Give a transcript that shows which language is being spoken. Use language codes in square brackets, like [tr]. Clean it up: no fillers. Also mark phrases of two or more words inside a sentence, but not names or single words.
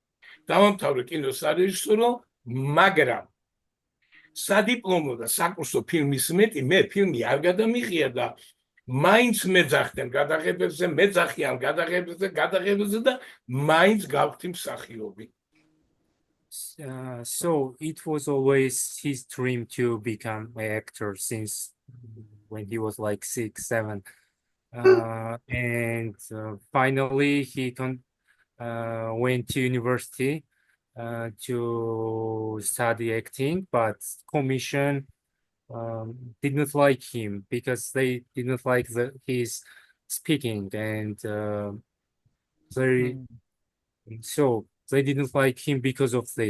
[ka] დავამთავრე კინოს სარეჟისორო, მაგრამ სადიპლომო და საკურსო ფილმის მეტი მე ფილმი არ გადამიღია და მაინც მეძახდნენ გადაღებებზე, მეძახიან გადაღებებზე და მაინც გავხდი მსახიობი. [en] So it was always his dream to become an actor since when he was like 6, 7. And finally he went to university to study acting, but commission did not like him because they did not like his speaking, and so they didn't like him because of this.